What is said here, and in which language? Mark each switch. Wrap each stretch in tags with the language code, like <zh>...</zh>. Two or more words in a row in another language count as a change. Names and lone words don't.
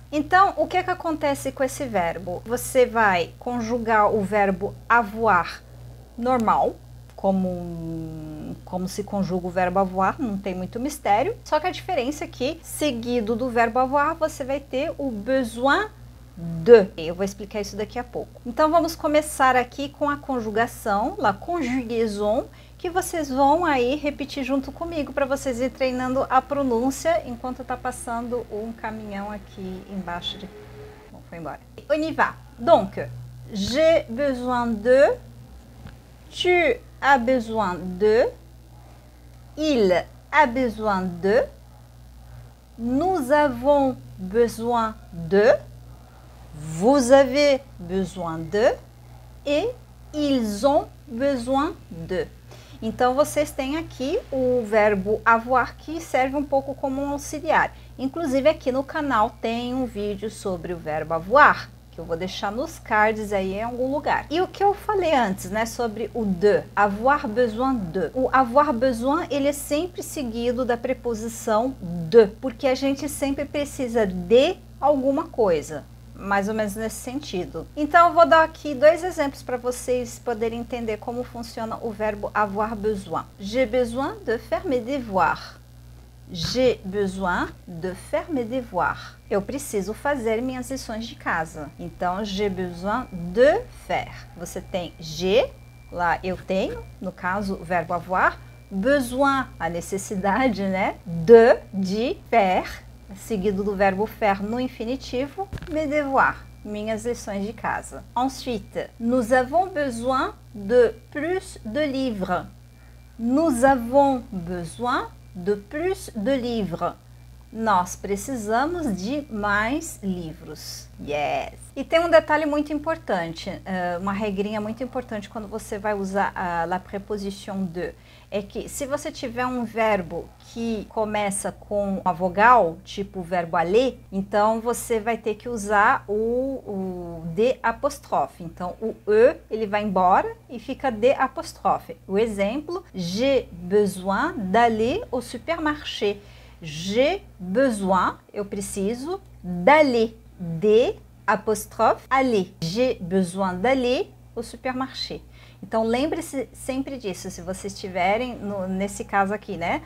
<pt>Então, o que acontece com esse verbo? Você vai conjugar o verbo avoir normal, como se conjuga o verbo avoir, não tem muito mistério. Só que a diferença é que, seguido do verbo avoir, você vai ter o</pt> <fr>besoin de.</fr> <pt>Eu vou explicar isso daqui a pouco. Então, vamos começar aqui com a conjugação,</pt> <fr>la conjugaison,</fr> <pt>que vocês vão aí repetir junto comigo, para vocês ir treinando a pronúncia, enquanto tá passando um caminhão aqui embaixo de... Bom, foi embora.</pt> <fr>On y va. Donc, j'ai besoin de, tu a besoin de, il a besoin de, nous avons besoin de, vous avez besoin de e ils ont besoin de.</fr> <pt>Então, vocês têm aqui o verbo avoir, que serve um pouco como um auxiliar. Inclusive, aqui no canal tem um vídeo sobre o verbo avoir, que eu vou deixar nos cards aí em algum lugar. E o que eu falei antes, né, sobre o de,</pt> <fr>avoir besoin de. O avoir besoin,</fr> <pt>ele é sempre seguido da preposição de, porque a gente sempre precisa de alguma coisa, mais ou menos nesse sentido. Então, eu vou dar aqui dois exemplos para vocês poderem entender como funciona o verbo</pt> <fr>avoir besoin. J'ai besoin de faire mes devoirs. J'ai besoin de faire mes devoirs.</fr> <pt>Eu preciso fazer minhas lições de casa. Então,</pt> <fr>j'ai besoin de faire.</fr> <pt>Você tem j'ai, lá eu tenho, no caso, o verbo avoir. Besoin, a necessidade, né?</pt> <fr>De faire,</fr> <pt>seguido do verbo faire no infinitivo.</pt> <fr>Mes devoirs,</fr> <pt>minhas lições de casa.</pt> <fr>Ensuite, nous avons besoin de plus de livres. Nous avons besoin de plus de livres.</fr> <pt>Nós precisamos de mais livros. Yes! E tem um detalhe muito importante, uma regrinha muito importante quando você vai usar a preposition de. É que se você tiver um verbo que começa com uma vogal, tipo o verbo aller, então você vai ter que usar o de apóstrofe. Então o e ele vai embora e fica de apóstrofe. O exemplo,</pt> <fr>j'ai besoin d'aller au supermarché. J'ai besoin,</fr> <pt>eu preciso, d'aller, de apóstrofe, aller.</pt> <fr>J'ai besoin d'aller au supermarché.</fr> <pt>Então, lembre-se sempre disso, se vocês tiverem, nesse caso aqui, né?</pt>